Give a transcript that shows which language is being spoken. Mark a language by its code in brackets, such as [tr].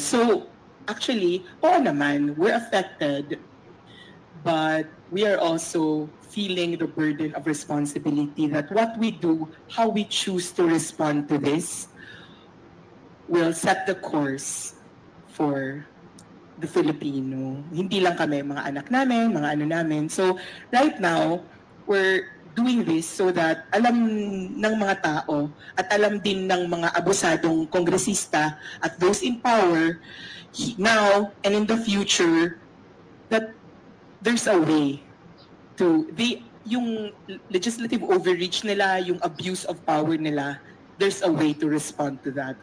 [en] So, actually, [tl] oo naman, [en] we're affected, but we are also feeling the burden of responsibility that what we do, how we choose to respond to this, will set the course for the Filipino. [tl] Hindi lang kami, mga anak namin, mga ano namin. [en] So, right now, we're doing this so that [tl] alam ng mga tao at alam din ng mga abusadong kongresista at [en] those in power now and in the future that there's a way to yung legislative overreach nila, yung abuse of power nila, there's a way to respond to that.